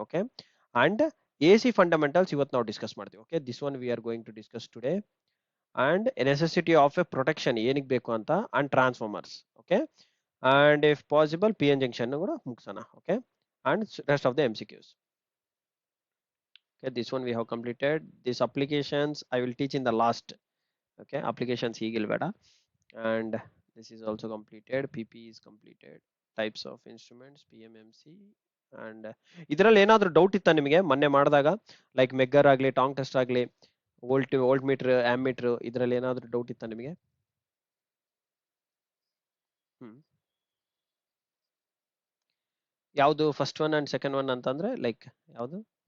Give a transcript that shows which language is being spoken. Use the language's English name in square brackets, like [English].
[Kannada] Okay, and AC fundamentals ಇವತ್ತು ನಾವು discuss ಮಾಡ್ತೀವಿ. [English] Okay, this one we are going to discuss today. And necessity of a protection [Kannada] ಏನಕ್ಕೆ ಬೇಕು ಅಂತ, [English] And transformers. Okay, and if possible PN junction [Kannada] ಕೂಡ ಮುಗಿಸೋಣ. [English] Okay, and rest of the MCQs. Okay, this one we have completed. These applications I will teach in the last. Okay, applications higilbeda. And this is also completed. PP is completed. Types of instruments, PMMC. [Kannada] And ಇದರಲ್ಲಿ ಏನಾದರೂ doubt ಇತ್ತಾ ನಿಮಗೆ ಮೊನ್ನೆ ಮಾಡಿದಾಗ, like megger ಆಗಲಿ, ಟಾಂಗ್ test ಆಗಲಿ, volt meter, am metre, ಇದರಲ್ಲಿ ಏನಾದರೂ ಡೌಟ್ ಇತ್ತಾ ನಿಮಗೆ? ಯಾವುದು first one and second one ಅಂತಂದ್ರೆ ಲೈಕ್ ಯಾವುದು?